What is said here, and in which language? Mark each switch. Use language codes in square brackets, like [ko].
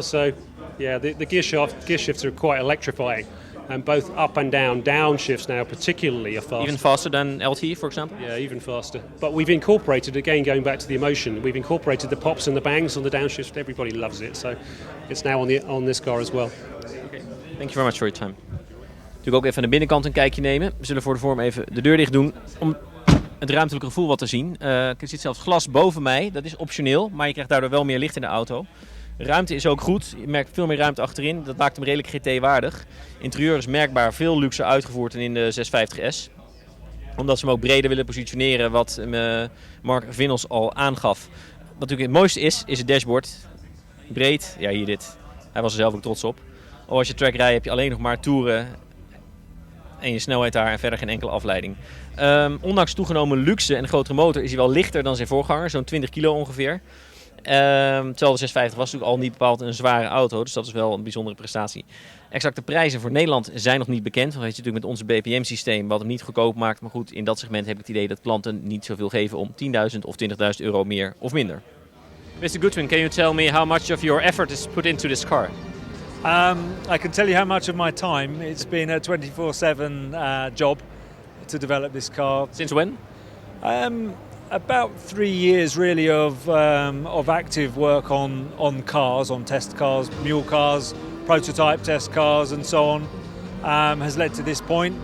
[en] So, yeah, the gear shifts are quite electrifying, and both up and down shifts now particularly are fast. Even faster than LT, for example? Yeah, even faster. But we've incorporated, again, going back to the emotion, we've incorporated the pops and the bangs on the downshift. Everybody loves it, so it's now on this car as well. Okay. Thank you very much for your time. [nl] Natuurlijk ook even aan de binnenkant een kijkje nemen. We zullen voor de vorm even de deur dicht doen om het ruimtelijke gevoel wat te zien. Er zit zelfs glas boven mij, dat is optioneel, maar je krijgt daardoor wel meer licht in de auto. De ruimte is ook goed, je merkt veel meer ruimte achterin, dat maakt hem redelijk GT-waardig. Interieur is merkbaar veel luxer uitgevoerd dan in de 650S. Omdat ze hem ook breder willen positioneren, wat Mark Vinnels al aangaf. Wat natuurlijk het mooiste is het dashboard. Breed, ja hier dit. Hij was er zelf ook trots op. Als je track rijdt heb je alleen nog maar toeren en je snelheid daar en verder geen enkele afleiding. Ondanks toegenomen luxe en grotere motor is hij wel lichter dan zijn voorganger, zo'n 20 kilo ongeveer. Terwijl de 650 was natuurlijk al niet bepaald een zware auto, dus dat is wel een bijzondere prestatie. Exacte prijzen voor Nederland zijn nog niet bekend, want weet je natuurlijk met onze BPM-systeem wat hem niet goedkoop maakt. Maar goed, in dat segment heb ik het idee dat klanten niet zoveel geven om 10.000 of 20.000 euro meer of minder. [en] Mr. Goodwin, can you tell me how much of your effort is put into this car? I can tell you how much of my time. It's been a 24/7 job to develop this car. Since when? About 3 years really of active work on cars, on test cars, mule cars, prototype test cars and so on, has led to this point.